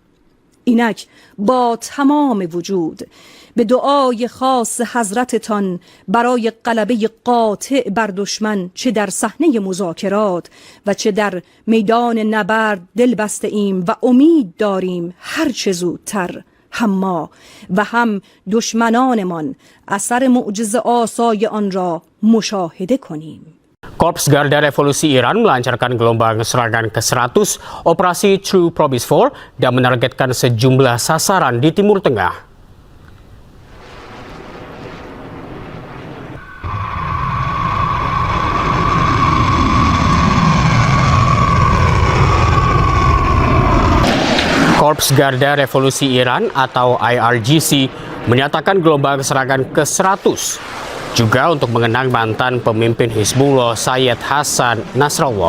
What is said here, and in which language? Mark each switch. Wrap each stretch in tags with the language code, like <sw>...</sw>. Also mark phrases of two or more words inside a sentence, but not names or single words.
<fa>اینک با تمام وجود به دعای خاص حضرتتان برای غلبه قاطع بر دشمن چه در صحنه مذاکرات و چه در میدان نبرد دل بسته ایم و امید داریم هر چه زودتر هم ما و هم دشمنانمان اثر معجزه آسای آن را مشاهده کنیم.</fa> <id>Korps Garda Revolusi Iran melancarkan gelombang serangan ke-100 Operasi True Promise 4 dan menargetkan sejumlah sasaran di Timur Tengah. Korps Garda Revolusi Iran atau IRGC menyatakan gelombang serangan ke-100 juga untuk mengenang mantan pemimpin Hizbullah Sayyid Hasan Nasrallah.</id>